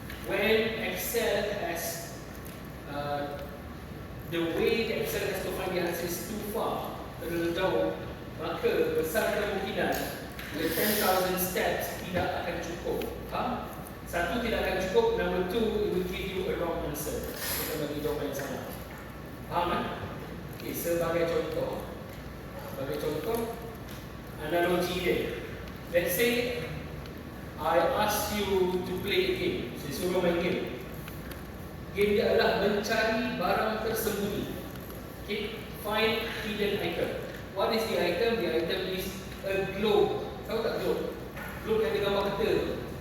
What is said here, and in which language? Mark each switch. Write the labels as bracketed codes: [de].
[en] When Excel has the way that Excel has to find the answer is too far, [ms] terlalu jauh, maka besar kemungkinan [en] the 10,000 steps [ms] tidak akan cukup. Satu, tidak akan cukup. [en] Number two, it will give you a wrong answer. [ms] Kita bagi jawapan yang sama. Faham kan? Okay, sebagai contoh, analogi dia. [en] Let's say I ask you to play a game. [ms] Saya suruh main game. Game dia adalah mencari barang tersembunyi. [en] Okay, find hidden item. What is the item? The item is a globe. [ms] Tahu tak globe? Globe yang ada gambar kita tu.